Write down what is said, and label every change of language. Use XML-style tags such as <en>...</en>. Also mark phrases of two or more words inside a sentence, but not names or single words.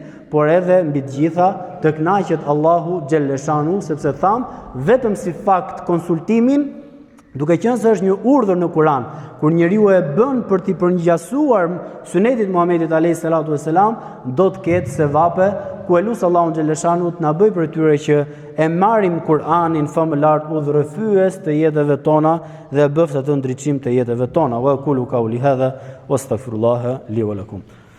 <sq>por edhe mbi të gjitha të kënaqet Allahu xhaleshanu, sepse tham vetëm si fakt konsultimin, duke qenë se është një urdhër në Kur'an, kur njeriu e bën për t'i përngjasuar sunetit Muhamedit</sq> <ar>عليه الصلاة والسلام,</ar> <sq>do të ketë sevape ku e lusë Allahun xhaleshanu të na bëj për tyre që e marrim Kur'anin famë lart udhërrëfyes të jetëve tona dhe bëft atë ndriçim të jetëve tona.</sq> <ar>وأقول قولي هذا وأستغفر الله لي ولكم.</ar>